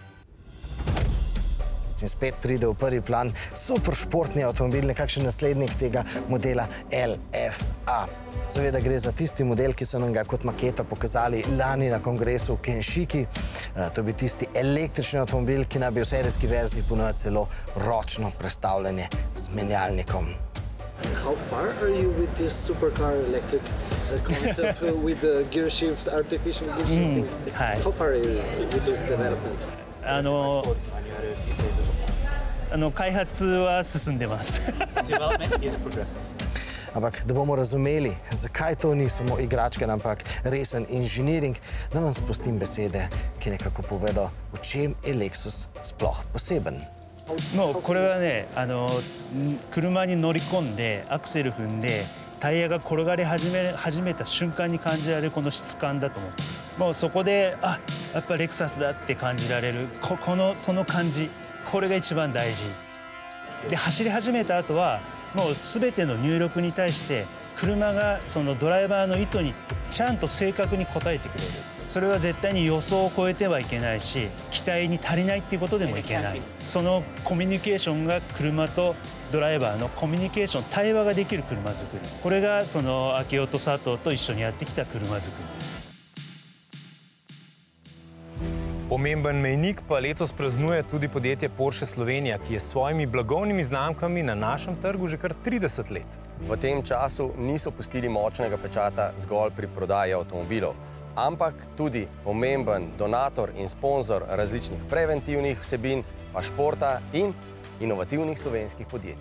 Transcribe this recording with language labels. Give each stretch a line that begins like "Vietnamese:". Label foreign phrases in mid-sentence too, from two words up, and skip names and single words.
Slovenian: In spet pride v prvi plan super športni avtomobil, nekakšen naslednik tega modela LFA. Seveda gre za tisti model, ki so nam ga kot maketo pokazali lani na kongresu v Kenšiki. To bi tisti električni avtomobil, ki naj bi v serijski verziji ponujal celo ročno prestavljanje z menjalnikom.
English: How far are you with this supercar electric concept with the gear shift, artificial gear shifting? How far are you with this development?
Japanese: 開発は進んでます。
Slovenian: Ampak, da bomo razumeli, zakaj to ni samo igračka, ampak resen inženiring, da vam spustim besede, ki nekako povedo, v čem je Lexus sploh poseben.
Japanese: もうこれはね、車に乗り込んでアクセル踏んでタイヤが転がり始めた瞬間に感じられるこの質感だと思う。もうそこでやっぱレクサスだって感じられるその感じ、これが一番大事で、走り始めた後はもう全ての入力に対して車がそのドライバーの意図にちゃんと正確に応えてくれる。それは絶対に予想を超えてはいけないし、期待に足りないっていうことでもいけない。そのコミュニケーションが車とドライバーのコミュニケーション、対話ができる車作り、これがその秋夫と佐藤と一緒にやってきた車作りです。
Slovenian: Pomemben mejnik pa letos praznuje tudi podjetje Porsche Slovenija, ki je s svojimi blagovnimi znamkami na našem trgu že kar 30 let. V tem času niso pustili močnega pečata zgolj pri prodaji avtomobilov, ampak tudi pomemben donator in sponzor različnih preventivnih vsebin, pa športa in inovativnih slovenskih podjetij.